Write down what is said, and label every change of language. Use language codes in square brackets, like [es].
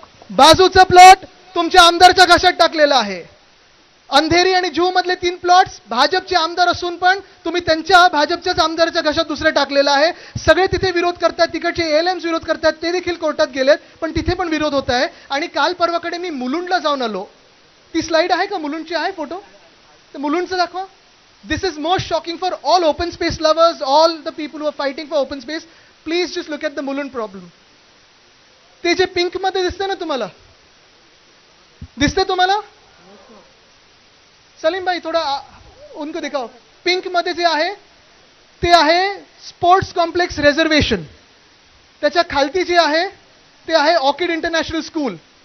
[mr] बाजूचा प्लॉट तुमच्या आमदारच्या घशात टाकलेला आहे. अंधेरी आणि जुहू मधले 3 प्लॉट्स भाजपचे आमदार असून पण तुम्ही त्यांच्या भाजपच्याच आमदाराच्या घशात दुसरे टाकलेला आहे. सगळे तिथे विरोध करतात, तिकडचे ALMs विरोध करतात, ते देखील कोर्टात गेलेत, पण तिथे पण विरोध होत आहे. आणि काल परवाकडे मी मुलुंडला जाऊन आलो. ती स्लाइड आहे का? मुलुंडची आहे फोटो? तर मुलुंडचं दाखवा. [en] This is most shocking for all open space lovers, all the people who are fighting for open space. Please just look at the Mulund problem. [mr] ते जे पिंक मध्ये दिसते ना, तुम्हाला दिसते? तुम्हाला [hi] सलीम भाई थोड़ा उनको दिखाओ. [mr] पिंक मध्ये जे आहे ते आहे स्पोर्ट्स कॉम्प्लेक्स रिझर्वेशन. त्याच्या खालती जे आहे ते आहे ऑर्किड इंटरनॅशनल स्कूल.